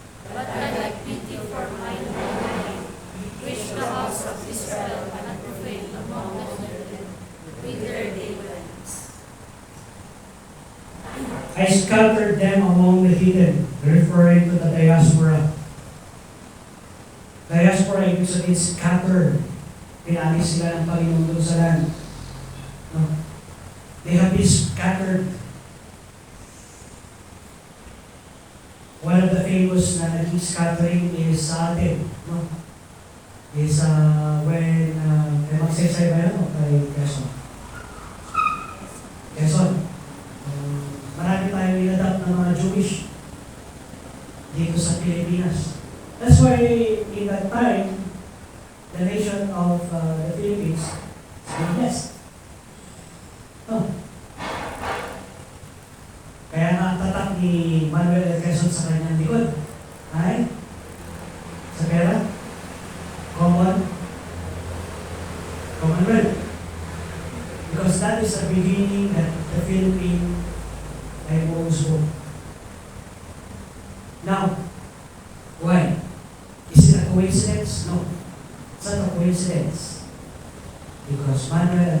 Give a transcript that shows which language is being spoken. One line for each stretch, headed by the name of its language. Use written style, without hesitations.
English: But I had pity for mine own name, which the house of Israel had profaned among the heathen, with their daylights. I scattered them among the heathen, referring to the diaspora.
Filipino: Diaspora, ibig sabihin scatter. Pinalis sila ng Panginoon doon sa land. No?
English: They have been scattered. One of the famous
Filipino: na naging
English: scattering is
Filipino: sa atin.
English: No? Is when,
Filipino: magsaysay ba yan o kay Quezon? Quezon. Marami tayong inadapt ng mga Jewish dito sa Pilipinas.
English: That's why in that time, the nation of the Philippines is being blessed. Oh.
Filipino: Kaya nga tatak ni Manuel L. Quezon sa kanyang likod ay sa pera, Commonwealth.
English: Because that is the beginning that the Philippine
Filipino: ay buong.
English: Now, why? Is it a coincidence? No. It's not a coincidence. Because Manuel L.